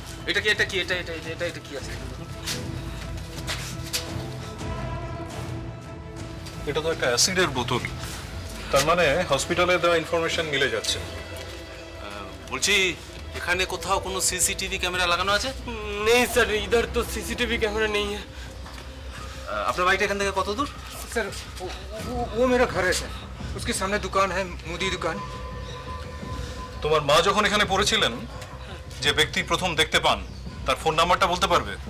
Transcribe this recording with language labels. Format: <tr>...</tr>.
<bn>এটা কি আছে? এটা তো একটা অ্যাসিডের বোতল। তার মানে হসপিটালে দেওয়া ইনফরমেশন মিলে যাচ্ছে। বলছি এখানে কোথাও কোনো সিসিটিভি ক্যামেরা লাগানো আছে?</bn> <hi>नहीं सर, इधर तो सीसीटीवी कैमरा नहीं है।</hi> <bn>আপনার বাড়িটা এখান থেকে কত দূর?</bn> <hi>सर वो मेरा घर है सर, उसके सामने दुकान है, मुदी दुकान।</hi> <bn>তোমার মা যখন এখানে পড়েছিলেন যে ব্যক্তি প্রথম দেখতে পান তার ফোন নাম্বারটা বলতে পারবে?</bn>